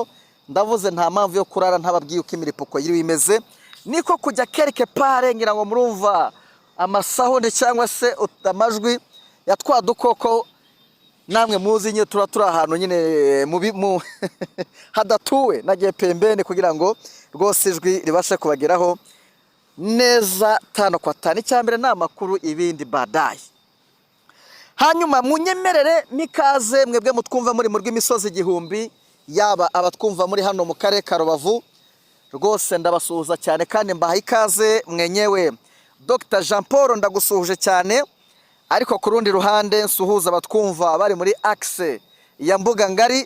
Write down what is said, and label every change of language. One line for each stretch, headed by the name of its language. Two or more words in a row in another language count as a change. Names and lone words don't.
Kinyarwanda: Ndavuze nta mpamvu yo kurara ntababwiye uko imiripuko yiri imeze, niko kujya
French: quelque part
Kinyarwanda: ngira ngo murumva amasahone cyangwa se amajwi ya twa dukoko namwe muzi nyine turi ahantu nyine mu hadatuwe nagiye pembene kugira ngo rwose ijwi ribashe kubageraho neza
Swahili: tano kwa tano.
Kinyarwanda: Icyambere ni amakuru, ibindi badaye. Hanyuma munyemerere mikaze mwebwe mutwumva muri mu rw'imisozi igihumbi, yaba abatwumva muri hano mu karere ka Rubavu, rwose ndabasuhuza cyane kandi mbahaye ikaze. Mwenyewe Dr Jean Paul ndagusuhuje cyane, ariko ku rundi ruhande nsuhuza abatwumva bari muri axe ya Mbuga Ngari.